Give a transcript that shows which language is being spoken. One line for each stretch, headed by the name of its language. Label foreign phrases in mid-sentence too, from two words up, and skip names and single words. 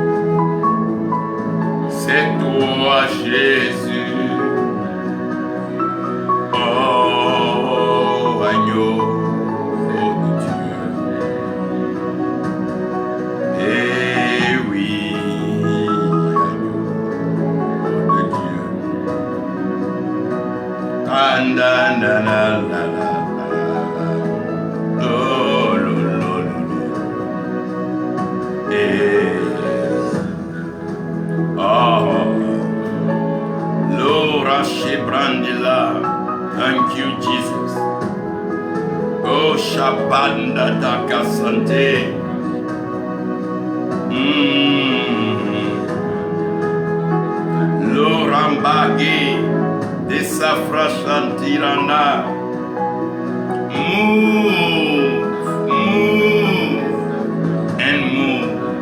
French: C'est toi Jésus. Oh agneau de Dieu. Eh oui, agneau de Dieu. Oh, lo, lo, lo, lo. Oh, Laura Shebrandila.
English: Thank you, Jesus. Oh, Shabanda Dakasante. Lorambagi. Desafra Shantirana. Move, move, and move.